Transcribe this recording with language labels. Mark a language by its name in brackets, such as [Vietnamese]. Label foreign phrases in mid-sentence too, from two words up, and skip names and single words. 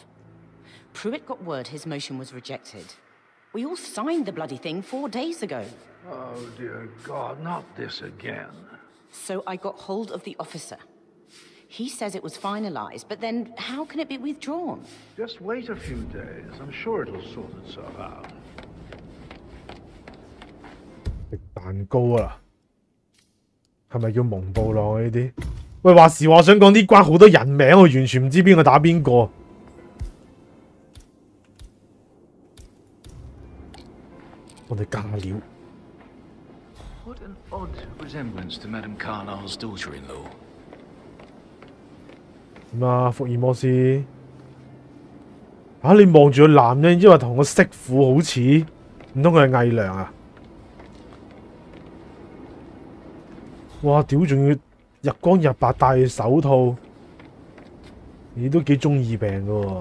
[English] Pruitt got word his motion was rejected. We all signed the bloody thing 4 days ago. Oh, dear God, not this again. So I got hold of the officer. He says it was finalized, but then how can it be withdrawn? Just wait a few days. I'm sure it'll sort itself out. [Cantonese] 食蛋糕啊！係咪叫蒙布朗啊？呢啲？喂，話時話我想講啲關好多人名，我完全唔知邊個打邊個。我哋加料。 [English] What an odd resemblance to Madame Carlyle's daughter-in-law. [Cantonese] 點啊，福爾摩斯？嚇、你望住個男人，因為同個媳婦好似，唔通佢係偽娘啊？哇！屌，仲要日光日白戴手套，你都幾中二病㗎喎！